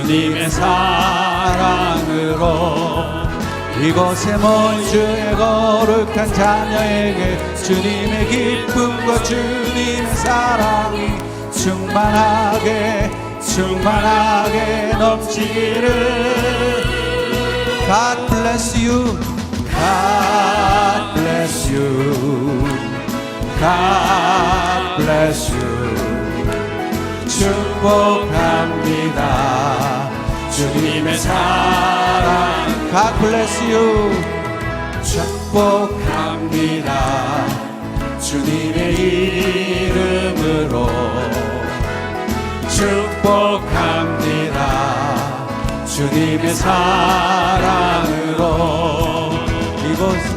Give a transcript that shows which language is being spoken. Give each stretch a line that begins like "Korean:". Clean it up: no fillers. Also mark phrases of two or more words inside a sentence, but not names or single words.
Korean: 주님의 사랑으로 이곳에 모인 주의 거룩한 자녀에게 주님의 기쁨과 주님의 사랑이 충만하게 넘치기를.
English: God bless you, God bless you, God bless you.
Korean: 축복합니다 주님의 사랑.
English: God bless you.
Korean: 축복합니다 주님의 이름으로. 축복합니다 주님의 사랑으로. 이곳